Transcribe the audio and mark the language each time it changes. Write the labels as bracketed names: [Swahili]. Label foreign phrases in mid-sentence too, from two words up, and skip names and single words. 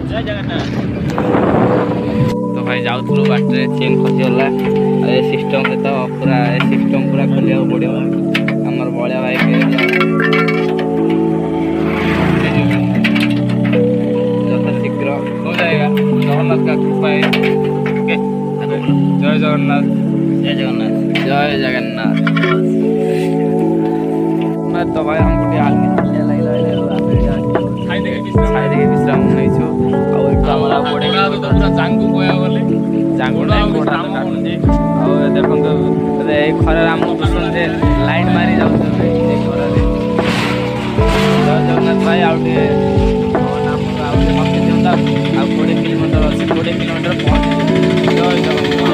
[Odia] ଜୟ ଜଗନ୍ନାଥ ତ ଭାଇ ଯାଉଥିଲୁ ବାଟରେ ଚେନ୍ ଖସିଗଲା ଆଉ ଏ ସିଷ୍ଟମ୍ରେ ତ ପୁରା ଏ ସିଷ୍ଟମ୍ ପୁରା ଖୋଲିବାକୁ ପଡ଼ିବ ଆମର ବଳିଆ ଭାଇ ଯଥାଶୀଘ୍ର [Hindi] हो जाएगा जगन्नाथ का कृपा है ओके जय जगन्नाथ [Odia] ଜୟ ଜଗନ୍ନାଥ [Hindi] जय जगन्नाथ मैं तो भाई हमको [Odia] ଟିକେ ହାଲିଆ ଲାଗିଲା ଖାଇଦେଇକି ବିଶ୍ରାମ ନେଇଛୁ ଆଉ ଏଠୁ ଆମର ଆଉ ପଡ଼ିବ ପୁରା ଜାଙ୍ଗୁ କହିବାକୁ ଗଲେ ଜାଙ୍ଗୁ ନାହିଁ ଆଉ ଦେଖନ୍ତୁ ଏଇ ଖରାରେ ଆମକୁ ଯେ ଲାଇନ୍ ମାରି ଯାଉଛୁ ଏଇ ଖରାରେ ଜୟ ଜଗନ୍ନାଥ ଭାଇ ଆଉ ଟିକେ ଆଉ ଟିକେ ମତେ ଦିଅନ୍ତା ଆଉ 20 କିଲୋମିଟର ଅଛି 20 କିଲୋମିଟର ପହଞ୍ଚିଯିବୁ ଜୟ ଜଗନ୍ନାଥ